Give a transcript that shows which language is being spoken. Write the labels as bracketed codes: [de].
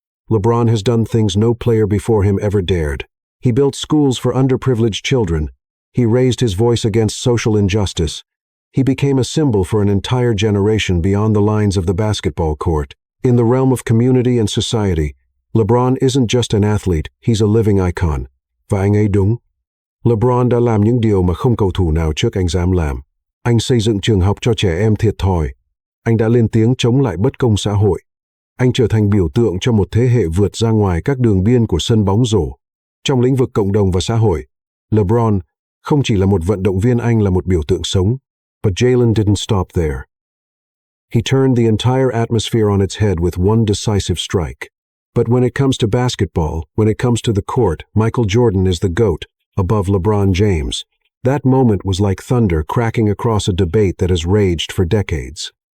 [en] LeBron has done things no player before him ever dared. He built schools for underprivileged children. He raised his voice against social injustice. He became a symbol for an entire generation beyond the lines of the basketball court. In the realm of community and society, LeBron isn't just an athlete, he's a living icon. [vi] Và anh ấy đúng. LeBron đã làm những điều mà không cầu thủ nào trước anh dám làm. Anh xây dựng trường học cho trẻ em thiệt thòi. Anh đã lên tiếng chống lại bất công xã hội. Anh trở thành biểu tượng cho một thế hệ vượt ra ngoài các đường biên của sân bóng rổ. Trong lĩnh vực cộng đồng và xã hội, LeBron không chỉ là một vận động viên, anh là một biểu tượng sống. [en] But Jalen didn't stop there. He turned the entire atmosphere on its head with one decisive strike. But when it comes to basketball, when it comes to the court, Michael Jordan is the GOAT, above LeBron James. That moment was like thunder cracking across a debate that has raged for decades.